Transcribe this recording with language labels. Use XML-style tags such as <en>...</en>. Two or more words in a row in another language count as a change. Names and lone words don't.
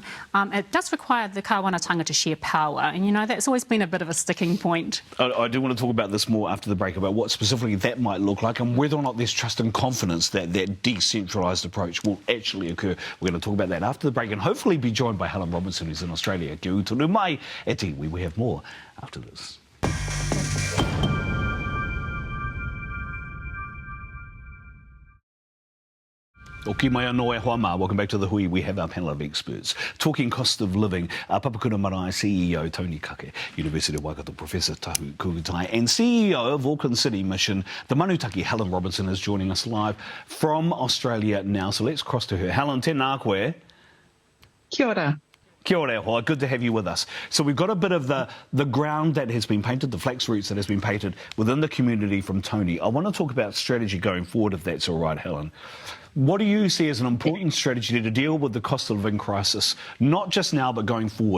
<en>It does require the kāwanatanga to share power, and, you know, that's always been a bit of a sticking point. I do want to talk about this more after the break, about what specifically that might look like and whether or not there's trust and confidence that that decentralised approach will actually occur. We're going to talk about that after the break, and hopefully be joined by Helen Robinson, who's in Australia.</en> <mi>Kia uru mai e te iwi.</mi> <en>We have more after this.</en> <mi>Oki mai anō e hoa mā.</mi> <en>Welcome back to the Hui. We have our panel of experts talking cost of living. Papakura Marae CEO Tony Kake, University of Waikato Professor Tahu Kukutai, and CEO of Auckland City Mission, the Manutaki Helen Robinson, is joining us live from Australia now. So let's cross to her. Helen,</en> <mi>tēnā koe. Kia ora. Kia ora, hoa.</mi> <en>Good to have you with us. So we've got a bit of the ground that has been painted, the flax roots that has been painted within the community from Tony. I want to talk about strategy going forward, if that's all right, Helen. What do you see as an important strategy to deal with the cost of living crisis, not just now but going forward?</en>